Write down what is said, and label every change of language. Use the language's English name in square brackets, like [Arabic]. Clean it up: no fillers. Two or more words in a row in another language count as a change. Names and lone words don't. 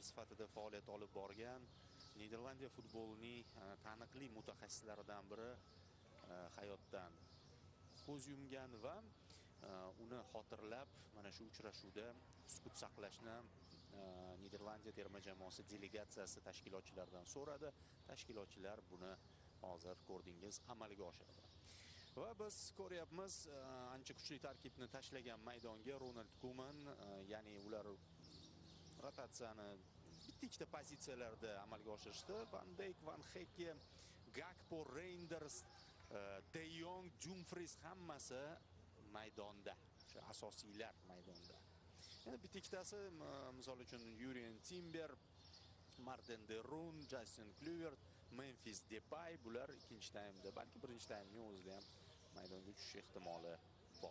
[Uzbek] sifatida faoliyat olib borgan Niderlandiya futbolining taniqli mutaxassislaridan biri hayotdan ko'z yumgan va uni xotirlab mana shu uchrashuvda sukut saqlashni Niderlandiya terma jamoasi delegatsiyasi tashkilotchilaridan so'radi. Tashkilotchilar buni hozir ko'rdingiz amalga oshirdi. Va biz ko'ryapmiz, ancha kuchli tarkibni tashlagan maydonga Ronald Koeman, ya'ni ular rotatsiyani bitta-ikkita pozitsiyalarda amalga oshirishdi. Van Dijk, Van Hekke, Gakpo, Reinders, De Jong, Dumfries hammasi maydonda. O'sha asosiylar maydonda. Yana bitta-ikkitasi, misol uchun Yurien Timber, Martin de Roon, Justin Kluivert, Memphis Depay bular ikkinchi taymda, balki birinchi taymning o'zida ham maydonga tushish ehtimoli bor.